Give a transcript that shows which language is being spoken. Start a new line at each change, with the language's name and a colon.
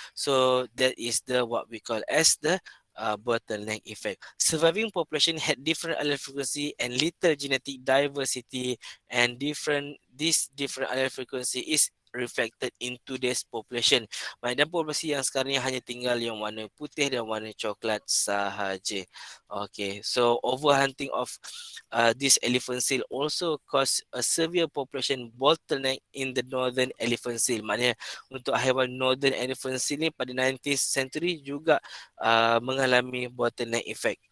English: So that is the what we call as the bottleneck effect. Surviving population had different allele frequency and little genetic diversity, and this different allele frequency is reflected in today's population.
Malay: Dalam populasi yang sekarang ni hanya tinggal yang warna putih dan warna coklat sahaja.
English: Okay, so overhunting of this elephant seal also cause a severe population bottleneck in the northern elephant seal.
Malay: Maknanya untuk haiwan northern elephant seal ni pada 19th century juga mengalami bottleneck effect.